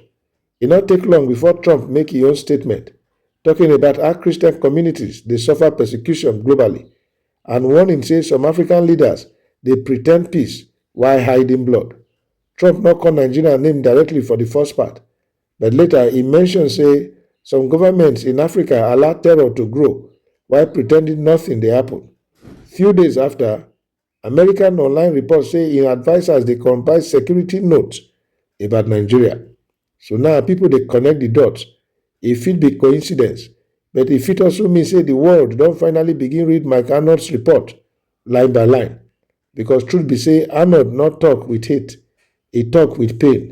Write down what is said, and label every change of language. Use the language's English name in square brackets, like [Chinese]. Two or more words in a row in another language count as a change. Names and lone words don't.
[Nigerian Pidgin] It not take long before Trump make his own statement, talking about how Christian communities they suffer persecution globally, and warning say some African leaders they pretend peace while hiding blood. Trump not call Nigeria name directly for the first part, but later he mentioned say some governments in Africa allow terror to grow while pretending nothing they happen. Few days after, American online reports say im advisers dey compile security notes about Nigeria. So now people dey connect the dots. E fit be coincidence, but e fit also mean say the world don finally begin read Mike Arnold's report line by line. Because truth be say Arnold not talk with hate, e talk with pain.